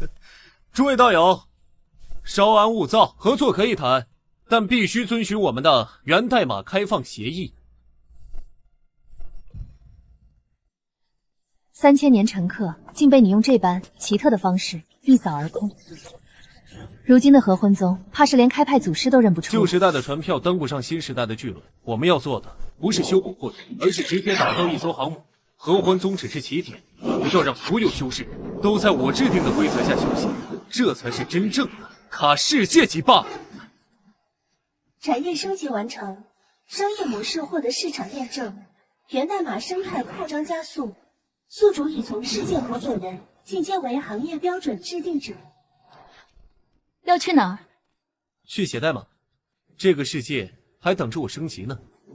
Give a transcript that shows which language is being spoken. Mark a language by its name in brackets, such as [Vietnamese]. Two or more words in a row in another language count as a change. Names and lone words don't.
[Chinese] 諸位道友，稍安勿躁，合作可以談，但必須遵循我們的源代碼開放協議。 3000年成客，竟被你用這般奇特的方式一掃而空。如今的合歡宗，怕是連開派祖師都認不出。舊時代的船票登不上新時代的巨輪，我們要做的不是修補破綻，而是直接打造一艘航母。合歡宗只是起點，要讓所有修士都在我制定的規則下修行，這才是真正的卡世界級 BUG。產業升級完成，商業模式獲得市場驗證，源代碼生態擴張加速。宿主已從世界合夥人進階為行業標準制定者。要去哪兒？去寫代碼，這個世界還等着我升級呢。